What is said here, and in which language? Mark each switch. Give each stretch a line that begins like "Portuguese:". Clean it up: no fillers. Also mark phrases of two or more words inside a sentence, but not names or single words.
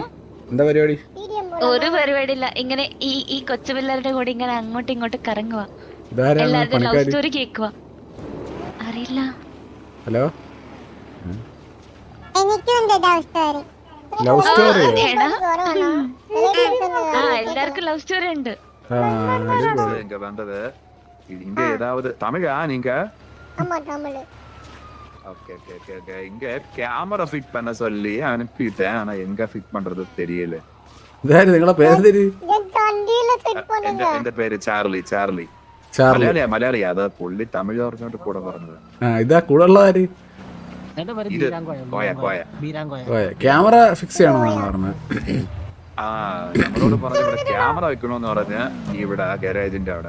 Malayalam: ഒരു പരിപാടിയില്ല, ഇങ്ങനെ ഈ കൊച്ചു പിള്ളേരുടെ കൂടെ ഇങ്ങനെ അങ്ങോട്ടും ഇങ്ങോട്ടും കറങ്ങുക, എല്ലാവരുടെ
English: love story
Malayalam: കേൾക്കുക. അറിയില്ല. ഹലോ.
English: love story?
Malayalam: എല്ലാവർക്കും
English: love story
Malayalam: ഉണ്ട്.
Tamil: இங்க வந்தது இங்க ஏதாவது தமிழா நீங்க? ஓகே ஓகே ஓகே ஓகே. இங்க
English: camera fit
Tamil: பண்ண சொல்லி அனுப்பிட்டேன், ஆனா எங்க ஃபிட் பண்றது தெரியல.
Malayalam: നിങ്ങളെ പേര്? എന്റെ പേര് ചാർലി. ചാർലി മലയാളിയാ. അത് പുള്ളി തമിഴ് പറഞ്ഞോണ്ട് കൂടെ പറഞ്ഞത്. ഇതാ കൂടെ ഉള്ള ആര്? ഇത് കോയ കോയ.
English: camera fix
Malayalam: ചെയ്യണമെന്നാണ് പറഞ്ഞത്. ആ നമ്മളോട് പറഞ്ഞു ഇവിടെ ക്യാമറ വെക്കണോന്ന് പറഞ്ഞ് ഇവിടെ ഗാരേജിന്റെ അവിടെ.